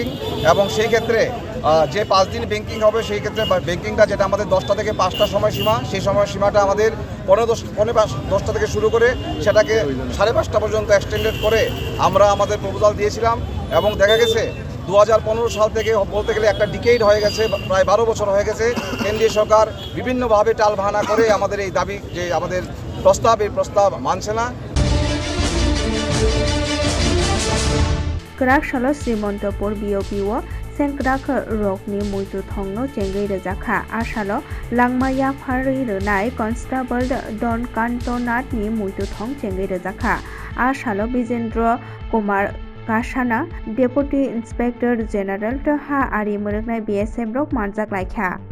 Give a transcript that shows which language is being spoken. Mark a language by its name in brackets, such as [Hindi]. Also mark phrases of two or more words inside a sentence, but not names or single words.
[Bangla] এবং সেই ক্ষেত্রে যে 5 দিন ব্যাংকিং হবে সেই ক্ষেত্রে ব্যাংকিংটা যেটা আমাদের 10টা থেকে 5টা সময়সীমা, সেই সময়সীমাটা আমাদের 10টা থেকে শুরু করে সেটাকে 5:30 পর্যন্ত এক্সটেন্ডেড করে আমরা আমাদের প্রপোজাল দিয়েছিলাম। এবং দেখা গেছে 2015 সাল থেকে বলতে গেলে একটা ডিকেড হয়ে গেছে, প্রায় 12 বছর হয়ে গেছে কেন্দ্রীয় সরকার বিভিন্নভাবে টালবাহানা করে আমাদের এই দাবি যে আমাদের এই প্রস্তাব মানছে না। [Kok Borok] Grak Salo Srimontopour BOPO Senkrak Rokni Muitu Thongno Chengai Rejaka Asalo Langmaya Phari Renai Constable Don Kantonat ni Muitu Thong Chengai Rejaka Asalo Bijendra Kumar Kasana [English] Deputy Inspector General [Kok Borok] Ha Ari Muruknai BSF Rok Manjak Laikha